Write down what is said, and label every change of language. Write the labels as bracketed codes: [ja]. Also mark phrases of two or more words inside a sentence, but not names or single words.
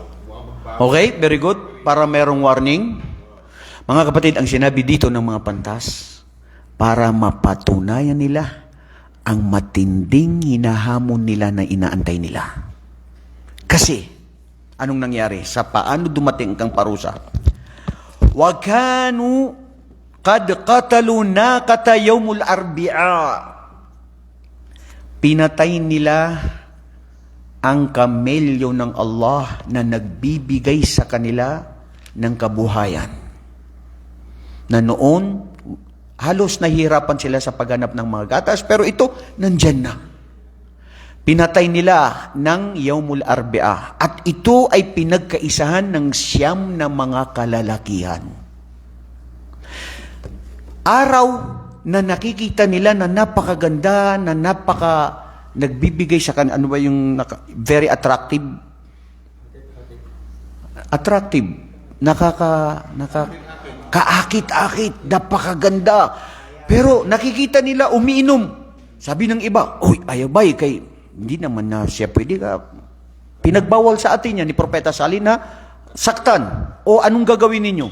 [en] Okay, very good. [tl] Para merong warning. Mga kapatid, ang sinabi dito ng mga pantas, para mapatunayan nila ang matinding hinahamon nila na inaantay nila. Kasi, anong nangyari? Sa paano dumating kang parusa? [ar] وَكَانُوا قَدْ قَتَلُوا نَاقَةَ يَوْمُ الْأَرْبِعَاءِ. [tl] Pinatay nila ang kamelyo ng Allah na nagbibigay sa kanila ng kabuhayan. Na noon, halos nahihirapan sila sa paghanap ng mga gatas, pero ito, nandyan na. Pinatay nila ng [ar] يوم الأربعاء. [tl] At ito ay pinagkaisahan ng 9 na mga kalalakihan. Araw na nakikita nila na napakaganda, na nagbibigay sa kanila, ano ba yung [en] very attractive? [tl] Attractive. Kaakit-akit, napakaganda. Pero nakikita nila umiinom. Sabi ng iba, "Oy, ayabay kay hindi naman na siya pwede ka. Pinagbawal sa atin yan ni Propeta Salih na saktan. O anong gagawin ninyo?"